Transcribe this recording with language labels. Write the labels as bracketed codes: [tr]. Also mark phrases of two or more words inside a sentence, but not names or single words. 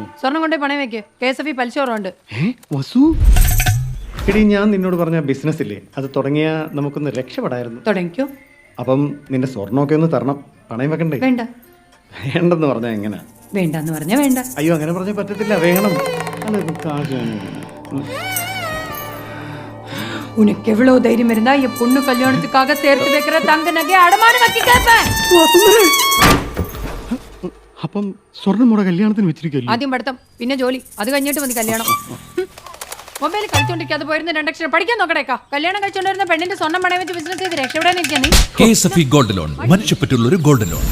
[ml] സ്വർണം കൊണ്ടേ പണയം വെക്ക്. KSFE പലിശ കുറവുണ്ട്. വസു, എടി ഞാൻ നിന്നോട് പറഞ്ഞ ബിസിനസ് ഇല്ലേ, അത് തുടങ്ങിയാ നമുക്കൊന്ന് രക്ഷപ്പെടായിരുന്നു. തുടങ്ങിക്കോ. അപ്പം നിന്റെ സ്വർണ്ണമൊക്കെ ഒന്ന് തരണം. പണയം വെക്കണ്ടേ? വേണ്ട. വേണ്ടെന്ന് പറഞ്ഞാ എങ്ങനെ? വേണ്ടെന്ന് പറഞ്ഞാ വേണ്ട. അയ്യോ അങ്ങനെ പറഞ്ഞാൽ പറ്റത്തില്ല, വേണം. [ta] உனக்கு எவ்வளவு தைரியம் இருந்தா என் பொண்ணு கல்யாணத்துக்காக சேர்த்து வைக்கிற தங்க நகை அடமானம் வச்சு கேட்பேன். [ml] അപ്പം സ്വർണ്ണം മുട കല്യാണത്തിന് വെച്ചിരിക്കല്ലേ? ആദ്യം പഠിത്തം, പിന്നെ ജോലി, അത് കഴിഞ്ഞിട്ട് മതി കല്യാണം. മൊബൈൽ കളിച്ചോണ്ടിരിക്കാതെ പോയിരുന്ന 2 അക്ഷരം പഠിക്കാൻ നോക്കടേക്കാ. കല്യാണം കഴിച്ചോണ്ടിരുന്ന പെണ്ണിന്റെ സ്വർണ്ണം പണയം വെച്ച് ബിസിനസ് ചെയ്ത് രക്ഷപ്പെടാനിരിക്കാൻ നീ. KSFE [en] gold loan, [ml] മനുഷ്യപ്പറ്റുള്ള ഒരു [en] gold loan.